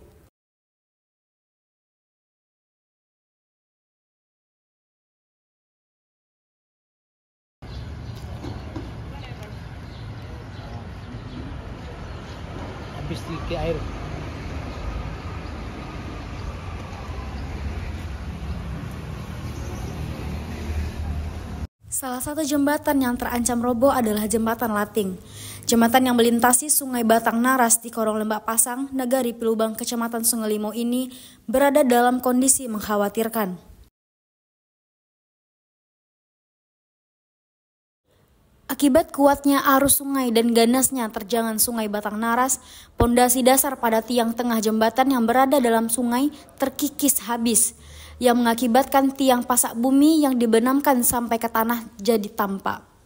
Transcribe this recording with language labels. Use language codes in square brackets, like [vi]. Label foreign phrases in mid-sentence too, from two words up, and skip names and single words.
[id] Habis sedikit air. Salah satu jembatan yang terancam roboh adalah Jembatan Lating. Jembatan yang melintasi Sungai Batang Naras di Korong Lembak Pasang, Nagari Pilubang, Kecamatan Sungai Limo ini berada dalam kondisi mengkhawatirkan. Akibat kuatnya arus sungai dan ganasnya terjangan Sungai Batang Naras, pondasi dasar pada tiang tengah jembatan yang berada dalam sungai terkikis habis, yang mengakibatkan tiang pasak bumi yang dibenamkan sampai ke tanah jadi tampak.